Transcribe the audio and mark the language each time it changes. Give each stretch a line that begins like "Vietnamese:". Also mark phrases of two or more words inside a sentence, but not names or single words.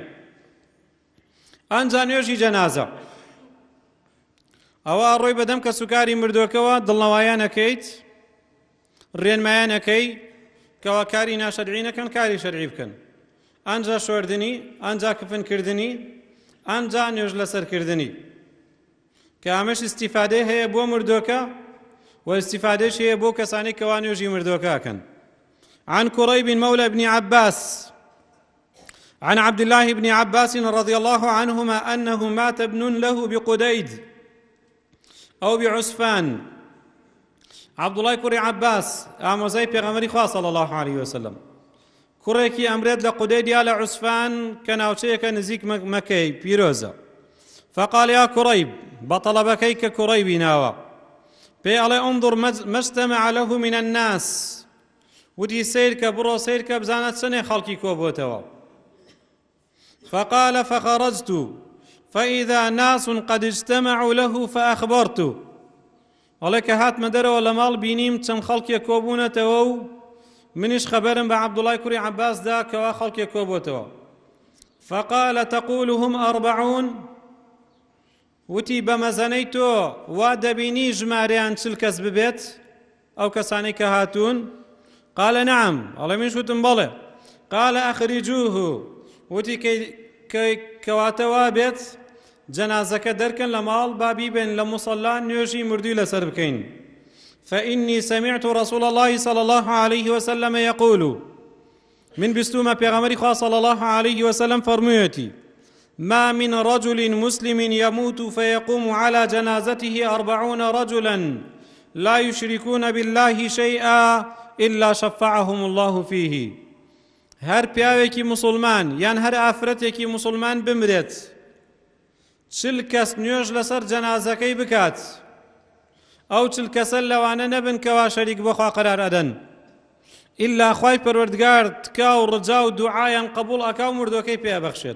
Central Kurdish: ئەنجا نوێژی جەنازە، ئەوە ڕۆی بەدەم کە سوکاری مردووەکەوە دڵنەوایان ئەەکەیت، ڕێنمایان ئەەکەی کەوا کاری ناشەرعی نەکەن کاری شەرعی بکەن، ئەنجا شۆردنی، ئەنجا کفنکردنی، ئەنجا نوێژ لەسەرکردنی، کە ئەمەش ئیستیفادەی هەیە بۆ مردووەکە و ئیستیفادەش هەیە بۆ کەسانی کەوا نوێژی مردووەکەکەن.
Arabic: عن كريب مولى ابن عباس عن عبد الله بن عباس رضي الله عنهما أنه مات ابن له بقديد أو بعسفان.
Central Kurdish: عبد الله كري عباس ئامۆزای پێغەمبەری خوا
Arabic: صلى الله عليه وسلم
Central Kurdish: کوڕێکی ئەمرێت لە قودەید یا لە عوسفان کە ناوچەیەکە نزیک مەکەی پیرۆزە.
Arabic: فقال يا كريب
Central Kurdish: بەطەڵەبەکەی کە کوڕەیبی ناوە پێی ئەڵێ
Arabic: انظر ما اجتمع له من الناس،
Central Kurdish: وتی سیر کە بڕۆ سیر کە بزانە چەندێ خەڵکی کۆبووتەوە.
Arabic: فقال فخرجت فإذا ناس قد اجتمعوا له فأخبرت،
Central Kurdish: ئەڵێ کە هاتمە دەرەوە لە ماڵ بینیم چەند خەڵکێک کۆبوونەتەوە و منیش خەبەرم بە عەبدوڵای کوڕی عەباسدا کەوا خەڵکێک کۆبووتەوە.
Arabic: فقال تقول هم 40،
Central Kurdish: وتی بەمەزەنەی تۆ وا دەبینی ژمارەیان 40 کەس ببێت ئەو کەسانەی کە هاتوون؟
Arabic: قال نعم،
Central Kurdish: ئەڵێ منیش وتم بەڵێ.
Arabic: قال أخرجوه،
Central Kurdish: وتی کەواتە وا بێت جەنازەکە دەرکەن لە ماڵ با بیبێن لە موسەڵا نوێژی مردووی لەسەر بکەین.
Arabic: فإني سمعت رسول الله صلى الله عليه وسلم يقول،
Central Kurdish: من بستومە پێغەمبەری خوا
Arabic: صلى الله عليه وسلم فەرموویەتی ما من رجل مسلم يموت فيقوم على جنازته 40 رجلا لا يشركون بالله شيئا إلا شفعهم الله فيه.
Central Kurdish: هەر پیاوێکی مسلمان یان هەر ئافرەتێکی مسلمان بمرێت 40 کەس نوێژ لەسەر جەنازەکەی بکات، ئەو 40 کەسە لەوانە نەبن کەوا شەریک بەخوا قەرار ئەدەن، ئیلا خوای پەروەردگار تکا و ڕجا و دوعایان قبوڵ ئەکا و مردوەکەی پێبەخشێت.